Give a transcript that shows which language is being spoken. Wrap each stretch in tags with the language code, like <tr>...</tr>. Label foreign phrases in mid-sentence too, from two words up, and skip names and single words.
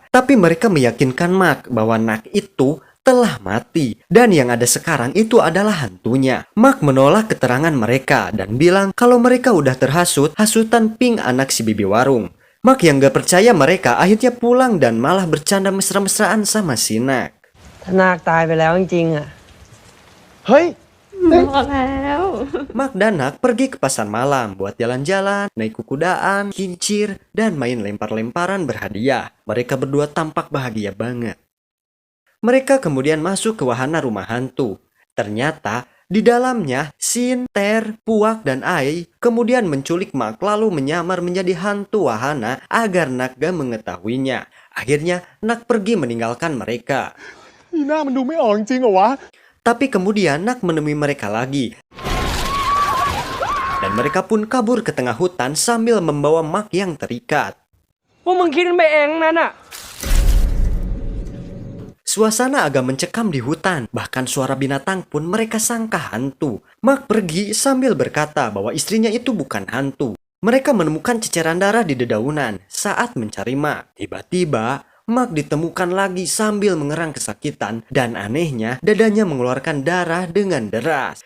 <id>Tapi mereka meyakinkan Mark bahwa Nak itu telah mati, dan yang ada sekarang itu adalah hantunya. Mark menolak keterangan mereka dan bilang kalau mereka udah terhasut hasutan Pink anak si bibi warung. Mark yang gak percaya mereka akhirnya pulang dan malah bercanda mesra-mesraan sama Sinak.</id> <th>นาคตายไปแล้วจริงๆอ่ะ เฮ้ย บอกแล้ว</th> <id>Mark dan Nak pergi ke pasar malam buat jalan-jalan, naik kudaan, kincir, dan main lempar-lemparan berhadiah. Mereka berdua tampak bahagia banget. Mereka kemudian masuk ke wahana rumah hantu. Ternyata Di dalamnya, Shin, Ter, Puak, dan Ai kemudian menculik Mak lalu menyamar menjadi hantu wahana agar Nak gak mengetahuinya. Akhirnya, Nak pergi meninggalkan mereka.</id> <th>นี่หน้ามันดูไม่ออกจริงๆเหรอวะ</th> <id>Tapi kemudian Nak menemui mereka lagi. Dan mereka pun kabur ke tengah hutan sambil membawa Mak yang terikat.</id> <th>พวกมึงคิดไปเองนั่นน่ะ</th> <id>Suasana agak mencekam di hutan, bahkan suara binatang pun mereka sangka hantu. Mak pergi sambil berkata bahwa istrinya itu bukan hantu. Mereka menemukan ceceran darah di dedaunan saat mencari Mak. Tiba-tiba, Mak ditemukan lagi sambil mengerang kesakitan dan anehnya dadanya mengeluarkan darah dengan deras.</id>